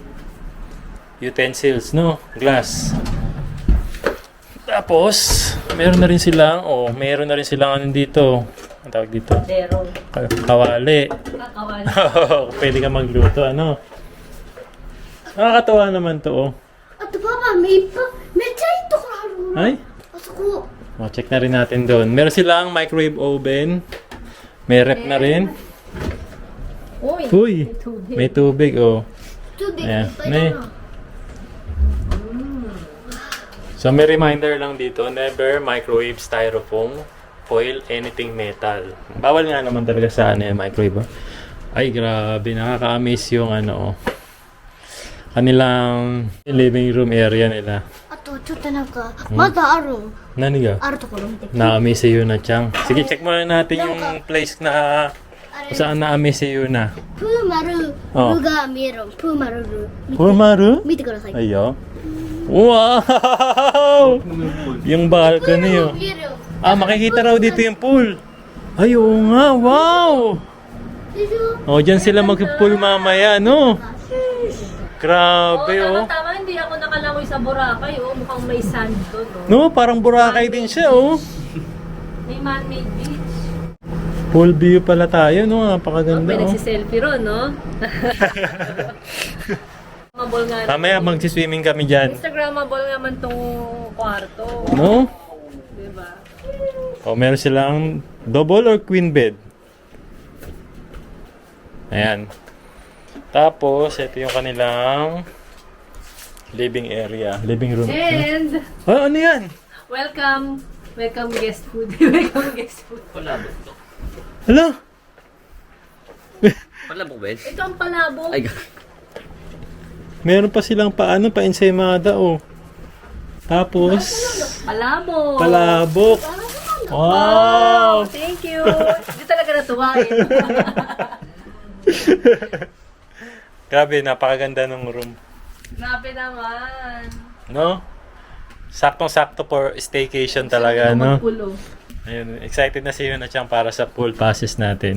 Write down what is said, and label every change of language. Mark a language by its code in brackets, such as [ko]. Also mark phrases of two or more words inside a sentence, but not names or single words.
[tl] Utensils, no? Glass. Tapos, meron na rin silang dito. Ang tawag dito? Zero. Kawali. Kakawal. Pwede ka magluto, Nakakatawa naman to, oh. [ja] あとパパめっちゃいいところある。 [tl] Ay? [ja] あそこ。 [tl] Check na rin natin doon. Meron silang microwave oven. May rep na rin. Uy. Uy! May tubig, oh. [ja] ちょっといっ [tl] Ayan. [ja] ぱいだな。 [tl] So, may reminder lang dito, [en] never microwave styrofoam, foil, anything metal. [tl] Bawal nga naman talaga sa yung microwave. Ay, grabe. Nakaka-amaze yung kanilang [en] living room area [tl] nila. [ja] あとちょっとなんかまだある。何が? あるところ見て。 [tl] Na-amaze si Yuna Chang. Sige, check muna natin yung place na kung saan na-amaze si Yuna. [ja] プーマルルが見える。プーマルル。 [tl] Purmaru? [ja] 見てください。 [tl] Ayo. Wow! Yung balcony, oh. [ja] 見えるよ。 [tl] Makikita raw dito yung pool. Ay, oo nga. Wow! [ja] でしょ。 [tl] O, dyan sila mag-pool mamaya, no? Grabe, oh. Tama, hindi ako nakalangoy sa Boracay. Mukhang may sand doon. Oh. No, parang Boracay din siya, oh. May man-made beach. [en] Pool view [tl] pala tayo, no? Napakaganda, May oh. nagsiselfie ron, no? Instagrammable nga. Mamaya magsiswimming kami dyan. Instagrammable naman tong kwarto. No? Diba? O, meron silang [en] double or queen bed. [tl] Ayan. Tapos, ito yung kanilang [en] living area. Living room. [tl] And, Oh, ano yan? [en] welcome. Welcome guest food. Welcome guest food. [tl] Hala? Palabok, Ben? Ito ang palabok. Ay, Meron pa silang pa-ensaymada, oh. Tapos, Palabok. palabok. Wow! [en] Thank you. [tl] Hindi talaga natuwain. Grabe, napakaganda ng room. Grabe naman. No? Saktong-sakto [en] for staycation [tl] talaga, no? Pulo. Ayun, excited na si Yuna Chang para sa pool passes natin.